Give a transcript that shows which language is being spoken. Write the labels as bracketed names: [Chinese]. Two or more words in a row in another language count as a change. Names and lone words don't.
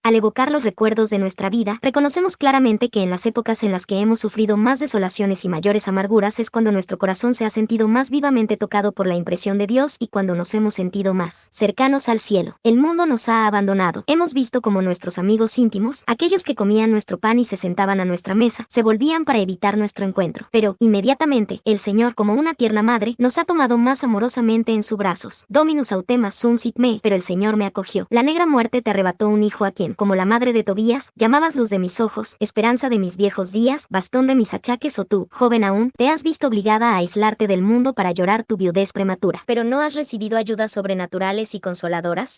[Spanish] Al evocar los recuerdos de nuestra vida, reconocemos claramente que en las épocas en las que hemos sufrido más desolaciones y mayores amarguras es cuando nuestro corazón se ha sentido más vivamente tocado por la impresión de Dios y cuando nos hemos sentido más cercanos al cielo. El mundo nos ha abandonado. Hemos visto como nuestros amigos íntimos, aquellos que comían nuestro pan y se sentaban a nuestra mesa, se volvían para evitar nuestro encuentro. Pero, inmediatamente, el Señor, como una tierna madre, nos ha tomado más amorosamente en sus brazos. [Latin] Dominus autemas sunt sit me, [Spanish] pero el Señor me acogió. La negra muerte te arrebató un hijo a quien, como la madre de Tobías, llamabas luz de mis ojos, esperanza de mis viejos días, bastón de mis achaques, o tú, joven aún, te has visto obligada a aislarte del mundo para llorar tu viudez prematura. Pero ¿no has recibido ayudas sobrenaturales y consoladoras?